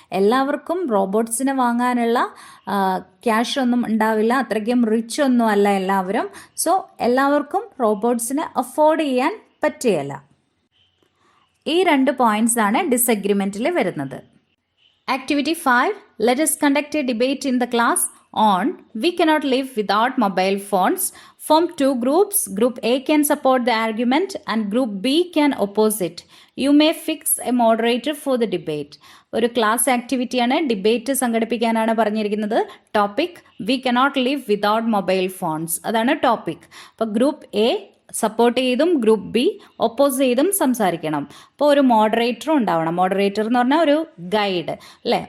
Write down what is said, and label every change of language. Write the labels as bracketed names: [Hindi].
[Malayalam] എല്ലാവർക്കും റോബോട്ട്സിനെ വാങ്ങാനുള്ള ക്യാഷ് ഒന്നും ഉണ്ടാവില്ല, അത്രയ്ക്കും റിച്ച് ഒന്നും അല്ല എല്ലാവരും. സോ എല്ലാവർക്കും റോബോട്ട്സിനെ അഫോർഡ് ചെയ്യാൻ പറ്റുകയില്ല. ഈ 2 പോയിൻറ്റ്സാണ് ഡിസഗ്രിമെൻറ്റിൽ വരുന്നത്. [English] Activity 5. Let us conduct a debate in the class on we cannot live without mobile phones. Form 2 groups. Group A can support the argument and Group B can oppose it. You may fix a moderator for the debate. [Malayalam] ഒരു class ആക്ടിവിറ്റിയാണ്, debate സംഘടിപ്പിക്കാനാണ് പറഞ്ഞിരിക്കുന്നത്. Topic [English] we cannot live without mobile phones, [Malayalam] അതാണ് topic. അപ്പോൾ group A support ചെയ്തും group B oppose ചെയ്തും സംസാരിക്കണം. അപ്പോൾ ഒരു മോഡറേറ്ററും ഉണ്ടാവണം. മോഡറേറ്റർ എന്ന് പറഞ്ഞാൽ ഒരു ഗൈഡ് അല്ലേ.